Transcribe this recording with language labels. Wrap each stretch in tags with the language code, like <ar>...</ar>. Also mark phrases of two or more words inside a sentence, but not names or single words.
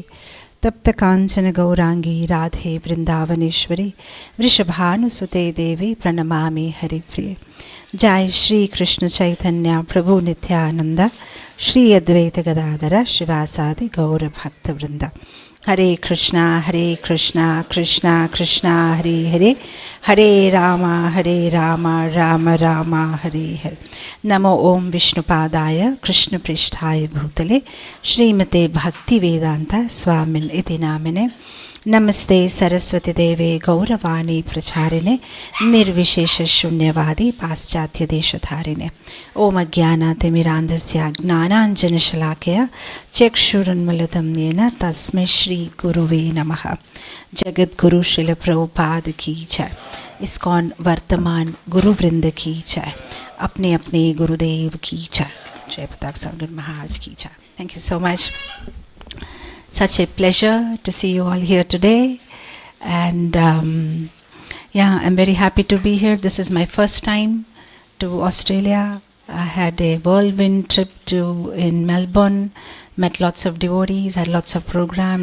<sa>तप्त कांचन गौरांगी राधे वृंदावनेश्वरी वृषभानुसुते देवी प्रणमामि हरिप्रिये. जय श्री कृष्ण चैतन्य प्रभु नित्यानंद श्री अद्वैत गदाधर शिवासादि गौर भक्त वृंद. हरे कृष्णा कृष्णा कृष्णा हरे हरे, हरे राम राम राम हरे हरे. नमो ओम विष्णुपादाय कृष्ण पृष्ठाय भूतले श्रीमते भक्ति वेदांत स्वामिन इति नामिने. नमस्ते सरस्वती देवे गौरवाणी प्रचारिणे निर्विशेष शून्यवादी पाश्चात्य देशधारिणे. ओम अज्ञानतिमिरान्धस्य ज्ञानाञ्जनशलाकया चक्षुरुन्मीलितं येन तस्मै श्री गुरुवे नमः.</sa> <hi>जगद्गुरु श्रील प्रभुपाद की जय. इस्कॉन वर्तमान गुरुवृंद की जय. अपने अपने गुरुदेव की जय. जयपताक स्वामी महाराज की जय.</hi> <en>Thank you so much. Such a pleasure to see you all here today, and I'm very happy to be here. This is my first time to Australia. I had a whirlwind trip in Melbourne, met lots of devotees, had lots of program.</en>